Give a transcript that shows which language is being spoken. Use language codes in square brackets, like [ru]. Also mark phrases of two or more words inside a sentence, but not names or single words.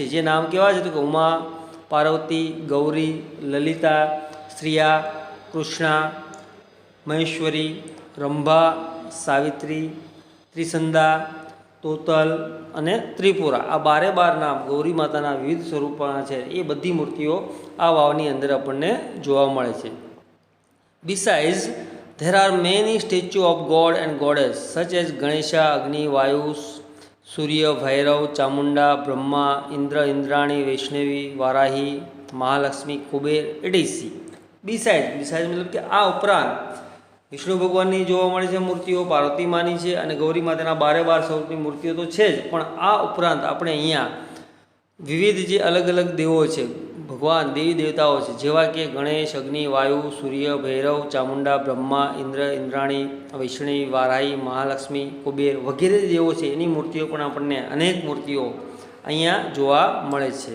[gu] જે નામ કેવા છે તો કે ઉમા, પાર્વતી, ગૌરી, લલિતા, શ્રિયા, કૃષ્ણા, મહેશ્વરી, રંભા, સાવિત્રી, ત્રિસંદા, તોતલ અને ત્રિપુરા. આ 12 નામ ગૌરી માતાના વિવિધ સ્વરૂપોના છે. એ બધી મૂર્તિઓ આ વાવની અંદર આપણને જોવા મળે છે. [en] બિસાઇઝ there are many statues of god and goddess such as Ganesha, Agni, Vayu, Surya, Bhairav, Chamunda, Brahma, Indra, Indrani, Vaishnavi, Varahi, Mahalakshmi, Kuber, etc. [gu] Besides મતલબ કે આ ઉપરાંત વિષ્ણુ ભગવાનની જોવા મળે છે મૂર્તિઓ, પાર્વતી માની છે અને ગૌરી માતાના 12 સ્વરૂપની મૂર્તિઓ તો છે જ, પણ આ ઉપરાંત આપણે અહીંયા વિવિધ જે અલગ અલગ દેવો છે, ભગવાન દેવી દેવતાઓ છે, જેવા કે ગણેશ, અગ્નિ, વાયુ, સૂર્ય, ભૈરવ, ચામુંડા, બ્રહ્મા, ઇન્દ્ર, ઇન્દ્રાણી, વૈષ્ણવી, વારાહી, મહાલક્ષ્મી, કુબેર વગેરે દેવો છે એની મૂર્તિઓ પણ આપણને અનેક મૂર્તિઓ અહીંયા જોવા મળે છે.